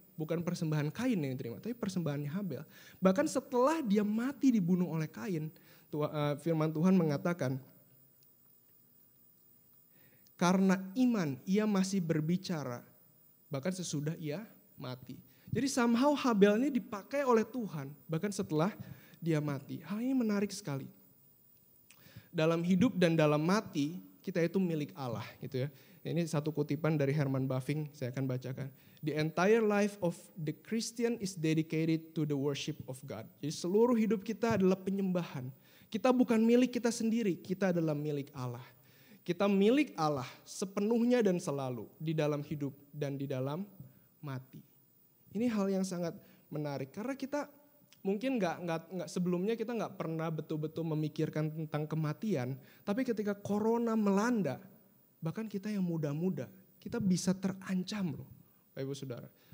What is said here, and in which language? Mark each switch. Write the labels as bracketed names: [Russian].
[Indonesian] Bukan persembahan Kain yang diterima, tapi persembahannya Habel. Bahkan setelah dia mati dibunuh oleh Kain, firman Tuhan mengatakan, karena iman ia masih berbicara, bahkan sesudah ia mati. Jadi somehow Habel ini dipakai oleh Tuhan, bahkan setelah dia mati. Hal ini menarik sekali. Dalam hidup dan dalam mati, kita itu milik Allah gitu ya. Ini satu kutipan dari Herman Bavinck, saya akan bacakan. [English] The entire life of the Christian is dedicated to the worship of God. [Indonesian] Jadi seluruh hidup kita adalah penyembahan. Kita bukan milik kita sendiri, kita adalah milik Allah. Kita milik Allah sepenuhnya dan selalu di dalam hidup dan di dalam mati. Ini hal yang sangat menarik karena kita mungkin nggak sebelumnya kita nggak pernah betul-betul memikirkan tentang kematian, tapi ketika corona melanda, bahkan kita yang muda-muda, kita bisa terancam loh, Bapak Ibu Saudara.